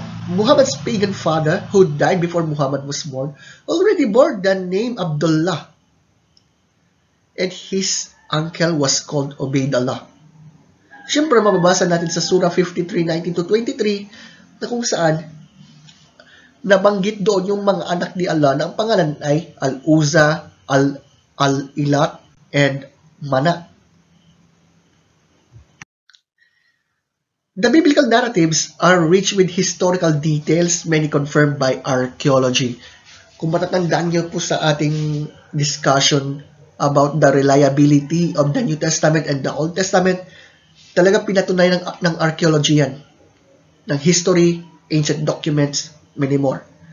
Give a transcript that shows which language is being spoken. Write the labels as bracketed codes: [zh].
[en] Muhammad's pagan father, who died before Muhammad was born, already bore the name Abdullah, and his uncle was called Ubaydullah. [tl] Siyempre, mababasa natin sa Surah 53:19-23 na kung saan nabanggit doon yung mga anak ni Allah na ang pangalan ay Al-Uzza, Al-Ilat, and Mana. [en] The biblical narratives are rich with historical details, many confirmed by archaeology. [tl] Kung matatandaan niyo po sa ating discussion [en] about the reliability of the New Testament and the Old Testament, [tl] talaga pinatunay ng archaeology yan, ng history, [en] ancient documents, many more.